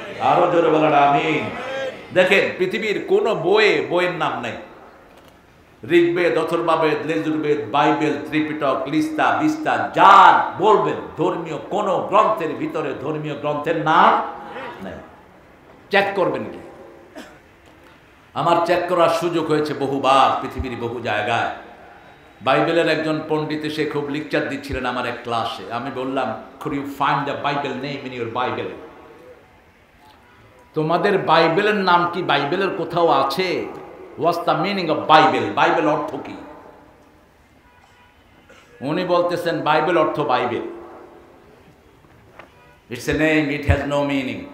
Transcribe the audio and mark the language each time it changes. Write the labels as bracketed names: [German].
[Bangla] আরো জোরে বলেন আমিন। দেখেন পৃথিবীর কোন বইয়ের নাম নাই, ঋগ্বেদ, অথর্ববেদ, লেজুরবেদ, বাইবেল, ত্রিপিটক, লিস্তা, বিস্তা, যা বলবেন ধর্মীয় কোন গ্রন্থের ভিতরে ধর্মীয় গ্রন্থের নাম নাই। চেক করবেন কি? আমার চেক করার সুযোগ হয়েছে বহুবার পৃথিবীর বহু জায়গায়। বাইবেলের একজন পণ্ডিত এসে খুব লেকচার দিচ্ছিলেন আমার এক ক্লাসে। আমি বললাম, [English] could you find the Bible name in your Bible? [Bangla] তোমাদের বাইবেলের নাম কি বাইবেলের কোথাও আছে? [English] What's the meaning of Bible? [Bangla] Bible অর্থ কি? উনি বলতেছেন বাইবেল অর্থ Bible. [English] It's a name, it has no meaning.